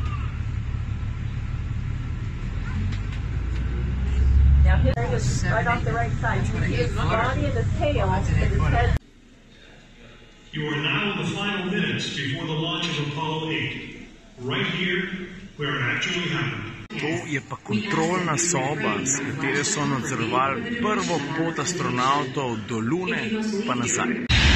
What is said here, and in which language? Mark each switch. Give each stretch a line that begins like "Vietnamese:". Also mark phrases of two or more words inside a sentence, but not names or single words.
English: Now his is right off the right side. You can see his body and his tail and his head. You are now in the final minutes before the launch of Apollo 8. Right here, where it actually happened.
Slovenian: To je pa kontrolna soba, s katere so nadzorovali prvo pot astronautov do Lune pa nazaj.